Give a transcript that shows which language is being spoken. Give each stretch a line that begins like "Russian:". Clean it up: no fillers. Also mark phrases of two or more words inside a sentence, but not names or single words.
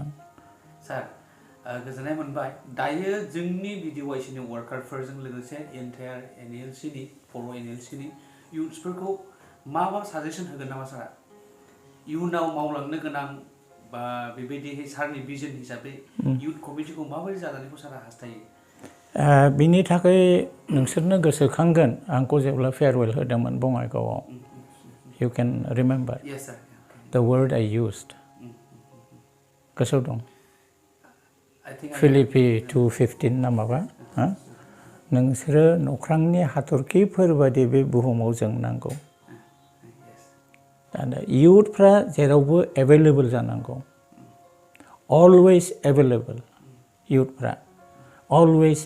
Bodo: सार गोजोननाय मोनबाय दायो जोंनि BDYCनि वार्कारफोरजों लोगोसे एन्टायार NLCनि बर' NLCनि इउथ्सफोरखौ मा साजेसन होगोन नामा सारा इयुनाव मावलांनो गोनां बा बेबायदिहै सारनि भिजन हिसाबै
English: youth committeeखौ
Bodo: माबोरै जानायखौ सारा हास्थायो बिनि थाखाय नोंसोरनो गोसोखांगोन आंखौ जेब्ला फेयारवेल होदोंमोन बङाइगावआव
English: you can remember yes sir the word I used
Bodo: गोसोआव दं
English: I
Bodo: फिलिपि 2:15 ना माबा नोंसोरो नख्रांनि हाथरखिफोर बादि बे बुहुमाव जोंनांगौ दा इउथफ्रा जेरावबो एभेलेबल जानांगौ
English: always available youthफ्रा always